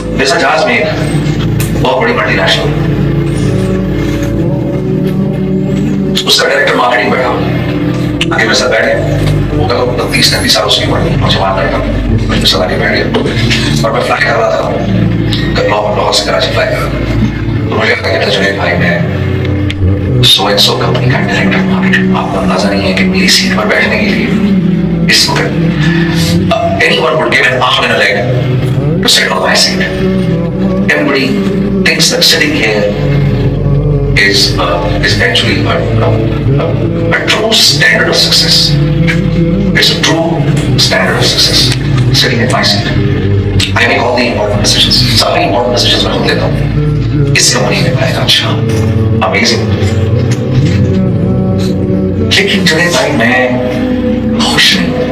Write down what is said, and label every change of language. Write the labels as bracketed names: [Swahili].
[Hindi] जैसा जहाज में एक बहुत बड़ी मल्टीनेशनल, उसका डायरेक्टर मार्केटिंग बैठा आगे मेरे साथ बैठे, वो 30-35 साल उसकी उम्र, मुझे वहां बैठा, मेरे साथ आगे बैठ गया और मैं फ्लाई कर रहा था लाहौर से कराची फ्लाई कर रहा था। तो मुझे कहा कि जुनैद भाई मैं सो एंड सो कंपनी का डायरेक्टर मार्केटिंग, आपको अंदाजा नहीं है कि मेरी सीट पर बैठने के लिए इस वक्त [English] anyone would give an arm and a leg to sit on my seat. Everybody thinks that sitting here is actually a true standard of success. It's a true standard of success. Sitting in my seat. I make all the important decisions. [Hindi] सारी important decisions मैं खुद लेता हूँ। इस company में मैं अच्छा, amazing। लेकिन जुनैद भाई मैं खुश नहीं,